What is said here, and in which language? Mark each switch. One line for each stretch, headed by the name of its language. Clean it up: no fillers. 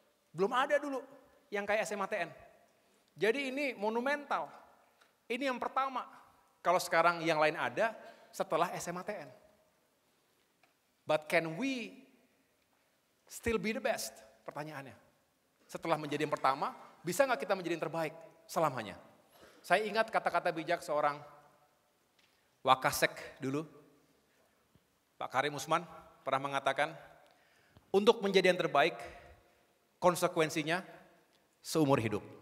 Indonesian: Belum ada dulu yang kayak SMATN. Jadi ini monumental. Ini yang pertama. Kalau sekarang yang lain ada, setelah SMATN.
English: But can we still be the best?
Indonesian: Pertanyaannya. Setelah menjadi yang pertama, bisa nggak kita menjadi yang terbaik selamanya? Saya ingat kata-kata bijak seorang Wakasek dulu, Pak Karim Usman pernah mengatakan, untuk menjadi yang terbaik, konsekuensinya seumur hidup.